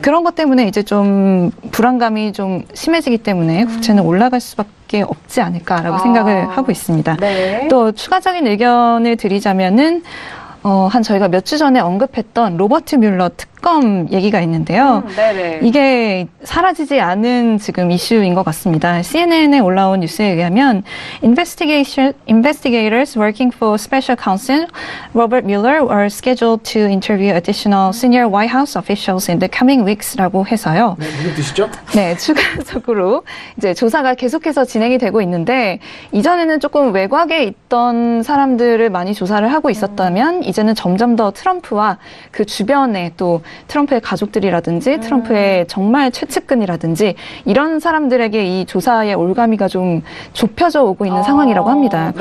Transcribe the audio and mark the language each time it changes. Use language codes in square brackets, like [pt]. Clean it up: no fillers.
[ko] 그런 것 때문에 이제 좀 불안감이 좀 심해지기 때문에 국채는 올라갈 수밖에 없지 않을까라고 생각을 하고 있습니다. 네. 또 추가적인 의견을 드리자면은 저희가 몇 주 전에 언급했던 로버트 뮬러 특검 얘기가 있는데요. 네네. 이게 사라지지 않은 지금 이슈인 것 같습니다. CNN에 올라온 뉴스에 의하면 [en] investigators working for Special Counsel Robert Mueller were scheduled to interview additional senior White House officials in the coming weeks [ko] 라고 해서요. 네, 무슨 뜻이죠? 네, 추가적으로 이제 조사가 계속해서 진행이 되고 있는데 이전에는 조금 외곽에 있던 사람들을 많이 조사를 하고 있었다면 이제는 점점 더 트럼프와 그 주변에 또 트럼프의 가족들이라든지 트럼프의 정말 최측근이라든지 이런 사람들에게 이 조사의 올가미가 좀 좁혀져 오고 있는 상황이라고 합니다.